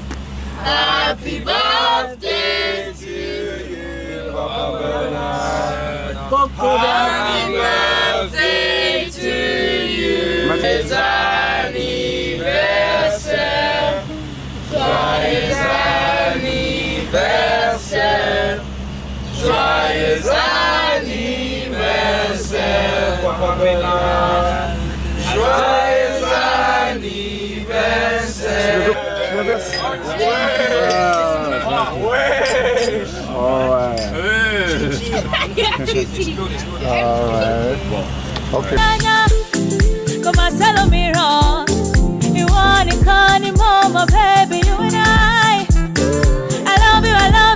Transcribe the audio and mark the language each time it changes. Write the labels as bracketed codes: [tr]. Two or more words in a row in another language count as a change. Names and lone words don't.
[en] Happy birthday to you. Happy birthday to you. [fr] Joyeux anniversaire. Joyeux anniversaire. Joyeux anniversaire, Papabella. Joyeux anniversaire. [en] Okay. Come on, tell me wrong. You want it, call him home, my baby, you and I love you, I love you.